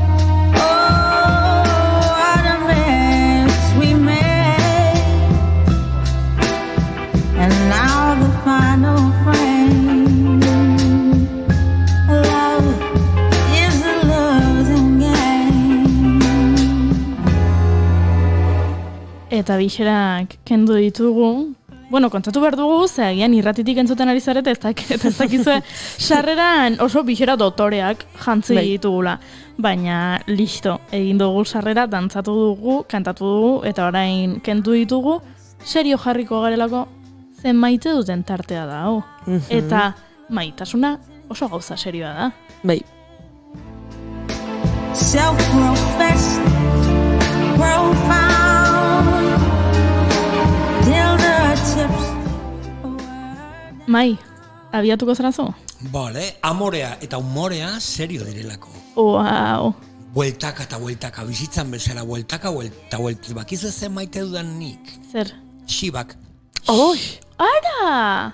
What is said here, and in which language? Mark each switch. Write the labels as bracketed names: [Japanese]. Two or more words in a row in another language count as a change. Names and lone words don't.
[English] Oh, what a mess we made. And now the final frame. Love is a losing game. [Basque] Eta bixerak kendu ditugu. Bueno, kontatu behar dugu, ze agian irratitik entzuten ari zarete, ez dakizue sarreran oso bixera dotoreak jantzi ditugula. Baina, listo, egin dugu sarrera, dantzatu dugu, kantatu dugu, eta orain kendu ditugu, serio jarriko garelako, zen maite duten tartea da, hau. Eta maitasuna oso gauza serioa da. Bai. [English] Self-professed, profound, till the tips. [Basque] Mai, abiatuko zarazu? Bale, amorea eta umorea serio direlako. Wow. Bueltaka eta bueltaka, bizitzan bezala, bueltaka eta bueltaka. Bakizu zen maite dudan nik. Zer? Xibak. Oi! Ara!